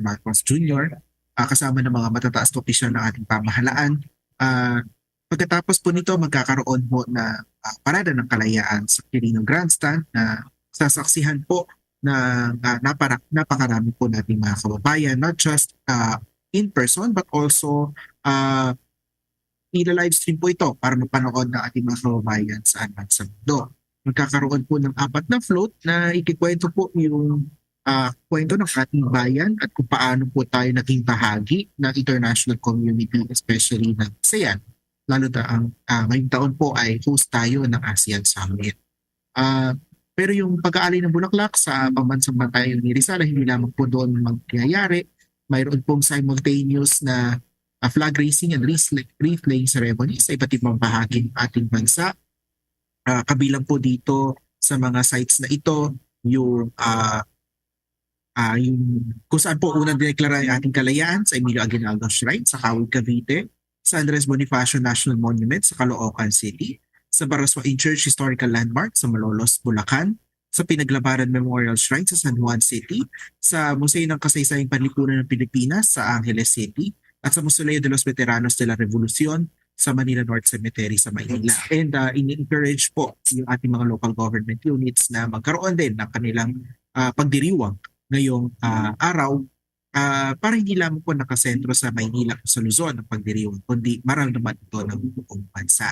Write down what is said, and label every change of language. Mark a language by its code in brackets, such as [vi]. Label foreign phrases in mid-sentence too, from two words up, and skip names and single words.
[tl] Marcos Jr. Kasama ng mga matataas na opisyal ng ating pamahalaan. Pagkatapos po nito, magkakaroon po na parada ng kalayaan sa Quirino Grandstand na sasaksihan po na napakarami po nating mga kababayan, [en] not just in person but also [tl] ila-livestream po ito para mapanood ng ating mga kababayan saan man sa mundo. Magkakaroon po ng 4 na float na ikikwento po yung kwento ng ating bayan at kung paano po tayo naging bahagi ng [en] international community, [tl] especially ng ASEAN. Lalo na ang ngayong taon po ay host tayo ng ASEAN Summit. Pero yung pag-aalay ng bulaklak sa pambansang bantayo ni Rizal, hindi lamang po doon mangyayari. Mayroon pong simultaneous na [en] flag raising and wreath-laying ceremony [tl] sa iba't ibang bahagi ng ating bansa. Kabilang po dito sa mga sites na ito yung kung saan po unang dineklara ang ating kalayaan sa Emilio Aguinaldo Shrine sa Kawit, Cavite, sa Andres Bonifacio National Monument sa Caloocan City, sa Baraswain Church Historical Landmark sa Malolos, Bulacan, sa Pinaglabaran Memorial Shrine sa San Juan City, sa Museo ng Kasaysayang Panlipunan ng Pilipinas sa Angeles City, at sa Museo de los Veteranos de la Revolucion sa Manila North Cemetery sa Maynila. And in-encourage po yung ating mga [en] local government units [tl] na magkaroon din ng kanilang pagdiriwang ngayong araw para hindi lamang po nakasentro sa Maynila o sa Luzon ang pagdiriwang, kundi maramdaman ito ng buong bansa.